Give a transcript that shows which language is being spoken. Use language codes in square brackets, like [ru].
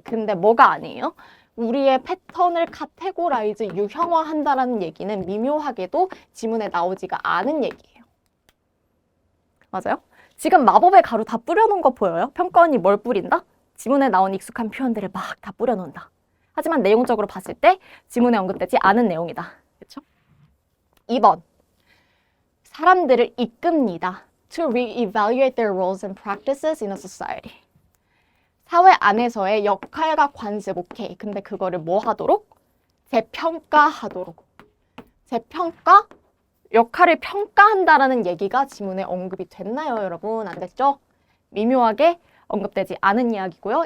[ko] 근데 뭐가 아니에요? 우리의 패턴을 카테고라이즈, 유형화한다라는 얘기는 미묘하게도 지문에 나오지가 않은 얘기예요. 맞아요? 지금 마법의 가루 다 뿌려놓은 거 보여요? 평가원이 뭘 뿌린다? 지문에 나온 익숙한 표현들을 막 다 뿌려놓는다. 하지만 내용적으로 봤을 때 지문에 언급되지 않은 내용이다. 그렇죠? 2번. 사람들을 이끕니다. [en] To re-evaluate their roles and practices in a society. [ko] 사회 안에서의 역할과 관습, 오케이. 근데 그거를 뭐 하도록? 재평가하도록. 재평가? 역할을 평가한다라는 얘기가 지문에 언급이 됐나요, 여러분? 안 됐죠? 미묘하게 언급되지 않은 이야기고요.